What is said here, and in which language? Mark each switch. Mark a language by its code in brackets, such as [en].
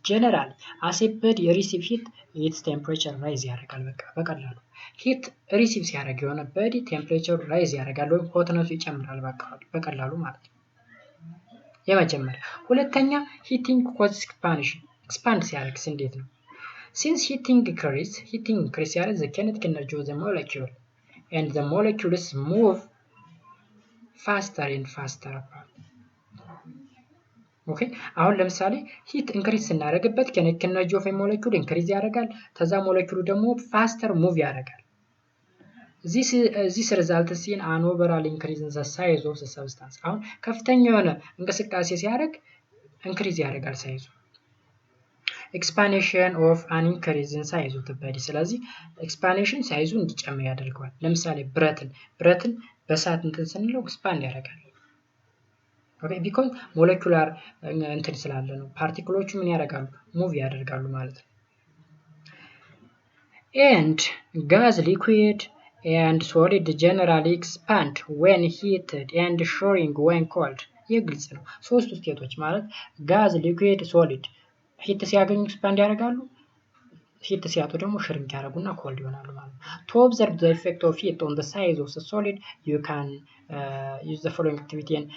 [en] generally as a body receive heat, its temperature rise [am] ያደርጋል። በቀላሉ ሂት ሪሲቭ ሲያደርግ የሆነ በዲ ቴምፕሬቸር ራይዝ ያደርጋል ወይም ሆትነሱ ይጨምራል በቀላሉ ማለት ነው። የመጀመሪያ። ሁለተኛ ሂቲንግ ኮዝ ኤክስፓንሽን። ኤክስፓንድ ሲያደርግስ እንዴት ነው? [en] since heating increase ያደርግ the kinetic energy of the molecule and the molecules move faster and faster apart. [am] ኦኬ፣ አሁን ለምሳሌ ሂት ኢንክሪዝ ስናደርግበት [en] kinetic energy of a molecule [am] ኢንክሪዝ ያደርጋል። ተዛ ሞለኪውሉ ደግሞ ፋስተር ሙቭ ያደርጋል። [en] this results in an overall increase in the size of the substance. [am] አሁን ከፍተኛ የሆነ እንቅስቃሴ ሲያደርግ ኢንክሪዝ ያደርጋል ሳይዙ። [en] expansion of an increase in size of the body. [am] ስለዚህ ኤክስፓንሽን ሳይዙ እንዲጨምር ያደርገዋል። ለምሳሌ ብረትን በሳት እንትን ስንለው ኤክስፓንድ ያደርጋል። ኦኬ፣ because ሞለኪውላር እንትን ስላለ ነው። ፓርቲክሎቹ ምን ያደርጋሉ? ሙቭ ያደርጋሉ ማለት ነው። [en] and gas, liquid and solid generally expand when heated and shrink when cold. [am] የግልጽ ነው። ሶስቱ ስቴቶች ማለት ጋዝ፣ ሊኩዊድ፣ ሶሊድ ሂት ሲያገኙ ኤክስፓንድ ያደርጋሉ፣ ሂት ሲያጡ ደግሞ ሽሪንክ ያደርጉና ኮልድ ይሆናሉ ማለት ነው። [en] to observe the effect of heat on the size of the solid you can use the following activity.